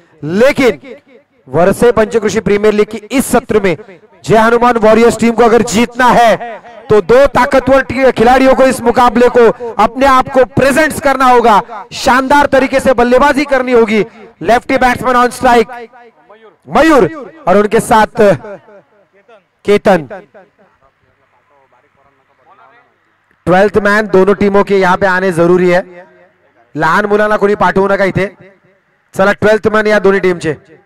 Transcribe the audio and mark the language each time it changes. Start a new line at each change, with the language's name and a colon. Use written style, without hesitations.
Hindi: लेकिन वर्षे Panchkroshi premiere league की इस सत्र में जय हनुमान वॉरियर्स टीम को अगर जीतना है तो दो ताकतवर खिलाड़ियों को इस मुकाबले को अपने आप को प्रेजेंट्स करना होगा, शानदार तरीके से बल्लेबाजी करनी होगी। लेफ्टी बैट्समैन ऑन स्ट्राइक मयूर और उनके साथ केतन। 12th मैन दोनों टीमों के यहाँ पे आने जरुरी है।
Marathi: लहान मुलांना कोणी पाठवू नका इथे। चला 12th मैन या दोन्ही टीमचे।